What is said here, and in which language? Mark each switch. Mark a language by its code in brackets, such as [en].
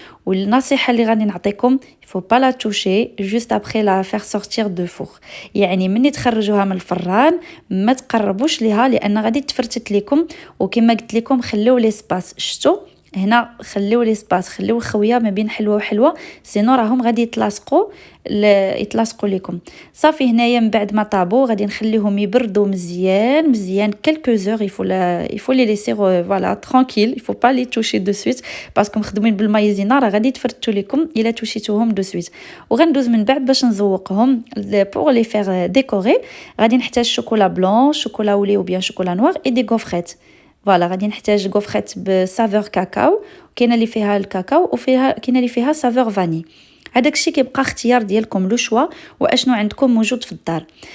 [ar] والنصيحه اللي غادي نعطيكم [fr] faut pas la toucher juste après la faire sortir de four، [ar] يعني مني تخرجوها من الفران ما تقربوش ليها لان غادي تفرتت لكم. وكما قلت لكم خليو ليسباس، شفتوا هنا خليو ليسباس، خليو الخويه ما بين حلوه وحلوه، سينو راهم غادي يتلاصقوا لكم. صافي هنايا من بعد ما طابو غادي نخليهم يبردوا مزيان مزيان [fr] quelques heures. il faut les laisser voilà tranquille، il faut pas les toucher de suite [ar] باسكو مخدومين بالمايزينا راه غادي يتفرتوا لكم الا توشيتوهم دو سويت. وغندوز من بعد باش نزوقهم [fr] pour les faire décorer. [ar] غادي نحتاج شوكولا بلون، شوكولا ولي [fr] ou bien [ar] شوكولا نوار [fr] et des gaufrettes. [ar] فوالا غادي نحتاج غوفريت بسافور كاكاو، كاينه اللي فيها الكاكاو وفيها كاينه اللي فيها سافور فاني. هذاك الشيء كيبقى اختيار ديالكم، لو شوا واشنو عندكم موجود في الدار.